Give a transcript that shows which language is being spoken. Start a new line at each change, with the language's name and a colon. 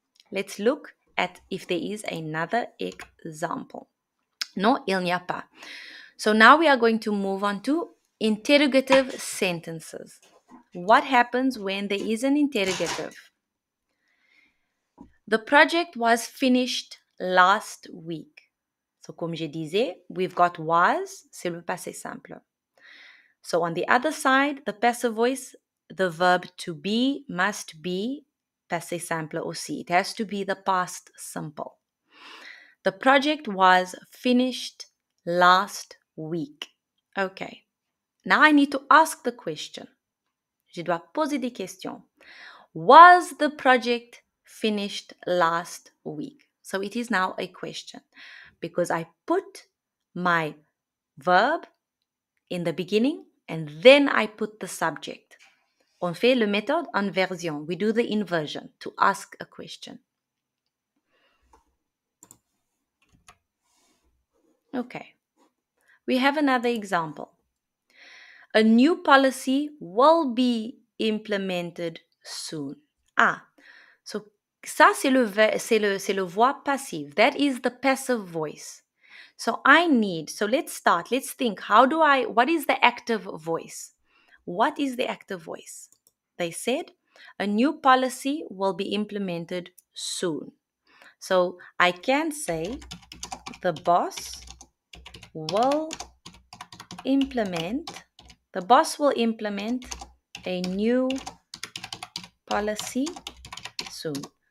English: Let's look at if there is another example. No,
French: il n'y a pas.
English: So now we are going to move on to interrogative sentences. What happens when there is an interrogative? The project was finished last week. So
French: comme je disais,
English: we've got was, c'est le passé simple. So on the other side, the passive voice, the verb to be must be passé simple aussi. It has to be the past simple. The project was finished last week. Okay. Now I need to ask the question.
French: Je dois poser des questions.
English: Was the project finished last week? So it is now a question because I put my verb in the beginning and then I put the subject.
French: On fait le méthode inversion.
English: We do the inversion to ask a question. Okay. We have another example. A new policy will be implemented soon.
French: Ah, so ça c'est le voix passive.
English: That is the passive voice. So let's start. Let's think. What is the active voice? What is the active voice? They said a new policy will be implemented soon. So I can say the boss will implement a new policy soon.